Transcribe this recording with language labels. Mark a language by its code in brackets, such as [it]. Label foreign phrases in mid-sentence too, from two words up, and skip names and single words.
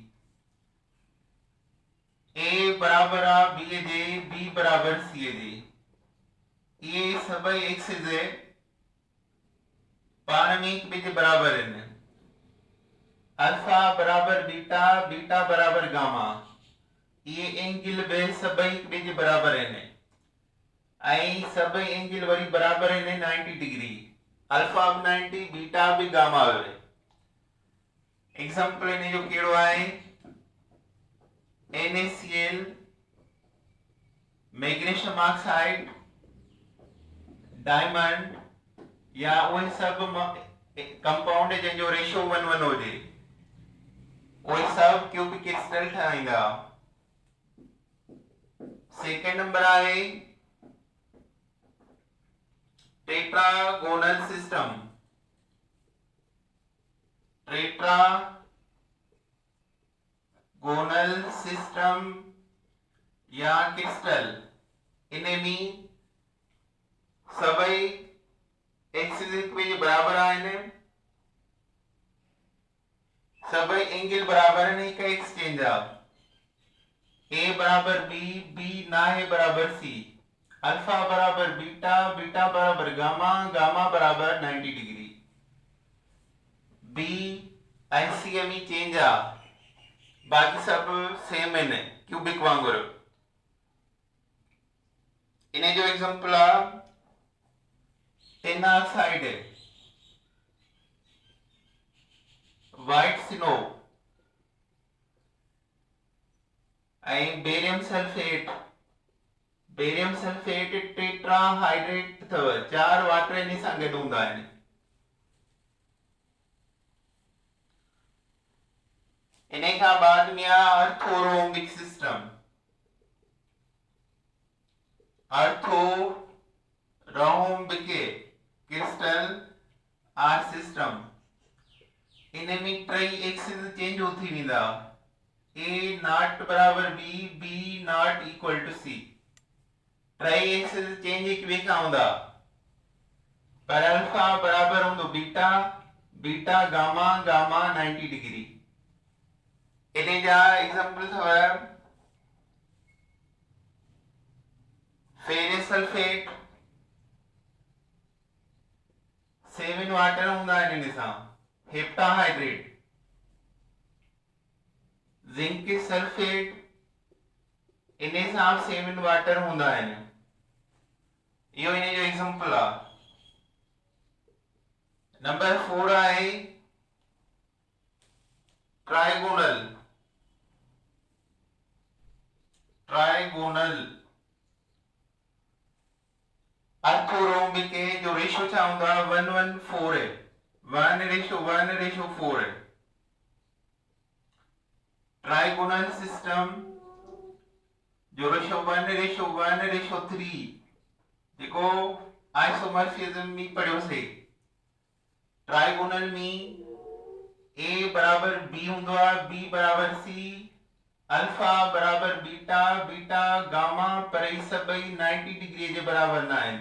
[sd] ए बराबर आहे बी जे, बी बराबर सी जे। ये सभई एक्सिस पाण में हिक ॿिए जे बराबर आहिनि। अल्फा बराबर बीटा, बीटा बराबर गामा। ये एंगल बे सभई हिक ॿिए जे बराबर आहिनि ऐं सभई एंगल वरी बराबर आहिनि 90 डिग्री। अल्फा बि 90, बीटा बि, गामा बि। एग्जांपल इन जो कहिड़ो आहे? NaCl, [en] magnesium oxide, [sd] डायमंड या उहे सभु कंपाउंड जंहिंजो रेशियो 1:1 हुजे, उहे सभु [en] cubic crystal [sd] ठाहींदा। [en] second number [sd] आहे [en] tetragonal system. tetragonal system [sd] या क्रिस्टल, इनमें सभई एक्सिस हिक ॿिए जे बराबर आहिनि, सभई एंगल बराबर आहिनि, हिक एक्सचेंज आहे। ए बराबर बी, बी ना है बराबर सी। अल्फा बराबर बीटा, बीटा बराबर गामा, गामा बराबर 90 डिग्री। बी ऐं सी में चेंज आ, बाकी सब सेम आहिनि क्यूबिक वांगुरु। इन जो एग्जांपल आ [en] tin oxide, white snow [sd] ऐं [en] barium sulphate. barium sulphate tetrahydrate [sd] अथव, 4 वाटर इन सां गॾु हूंदा आहिनि। इन खां बाद में आहे [en] orthorhombic system. orthorhombic crystal or system, [sd] इन में टई एक्सिस चेंज थी वेंदा। [en] A not बराबर B, B not equal to C। [sd] टई एक्सिस चेंज एक ॿिए खां हूंदा, पर अल्फा बराबर हूंदो बीटा, बीटा गामा, गामा 90 डिग्री। इन जा एग्जांपल अथव [en] ferrous sulphate, [sd] 7 वाटर हूंदा आहिनि इन सां, हेप्टाहाइड्रेट। [en] zinc sulphate, [sd] इन सां 7 वाटर हूंदा आहिनि। इहो इन जो एग्जांपल आहे। नंबर 4 आहे ट्राइगोनल। अर्थोरोम्बिक जो रेशियो छा हूंदो आहे? 1:4 है, 1:1:4 है। [en] trigonal system [sd] जो रेशियो 1:1:3, जेको आइसोमॉर्फिज्म में पढ़ियोसीं। ट्राइगोनल में ए बराबर बी हूंदो आहे, बी बराबर सी, अल्फा बराबर बीटा, बीटा गामा, पर ई सभई 90 डिग्री जे बराबर न आहिनि।